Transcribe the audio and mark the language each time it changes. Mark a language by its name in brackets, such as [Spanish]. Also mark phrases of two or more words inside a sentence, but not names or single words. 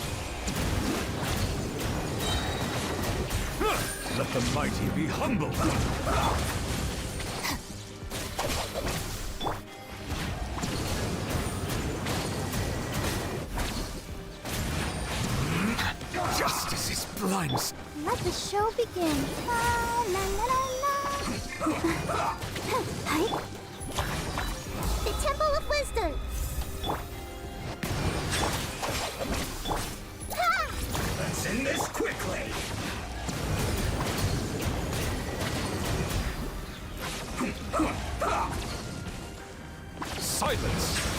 [English] Let the mighty be humble! Justice is blind. Let the show begin. La, la, la, la, la. Hi. The Temple of Wisdom. Ha! Let's end this quickly. Silence!